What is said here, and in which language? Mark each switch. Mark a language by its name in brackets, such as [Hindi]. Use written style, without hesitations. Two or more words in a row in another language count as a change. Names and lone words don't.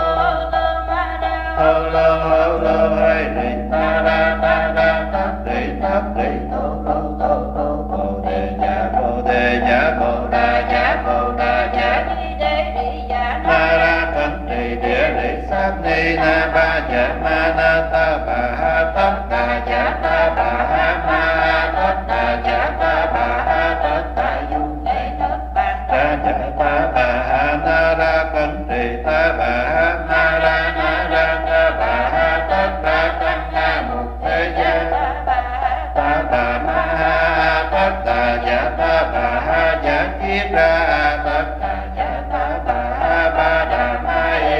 [Vietnamese] lô hay đi ta ra thất đi tô bồ đề nhã bồ đà nhã ma ra cẩn trì địa lý sát ni na ba dạ ma na ta bà ha tất đà dạ ta bà ha ma tất đà dạ ta bà ha tất đà du ra dạ ta bà ha na ra cẩn trì ta bà ha ma ra na ra ta bà ha tất đà tăng na một thế gian ta bà ma ha tất đà dạ ta bà ha dạ kiết ra tất đà dạ ta bà ha ba đà ma yết